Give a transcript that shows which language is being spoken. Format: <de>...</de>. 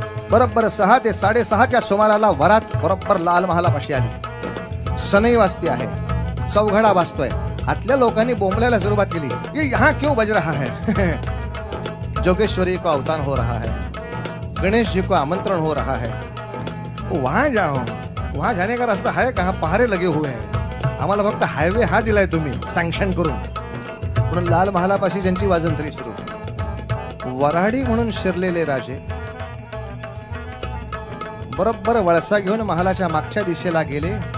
<mr>बरोबर 6 ते 6:30च्या सुमाराला वरात बरोबर लाल महालापाशी आली. सनई वाजती आहे, चौघडा वाजतोय. आतल्या लोकांनी बोंबलायला सुरुवात केली,</mr> <hi>ये यहाँ क्यों बज रहा है? जोगेश्वरी को अवतान हो रहा है, गणेश जी को आमंत्रण हो रहा है. वहां जाओ, वहां जाने का रास्ता है कहाँ? पहारे लगे हुए हैं.</hi> <mr>आम्हाला फक्त हायवे हा दिलाय तुम्ही सँक्शन करून. म्हणून लाल महालापाशी ज्यांची वाजंत्री सुरू. वऱ्हाडी म्हणून शिरलेले राजे बरोबर वळसा घेऊन महालाच्या मागच्या दिशेला गेले.</mr>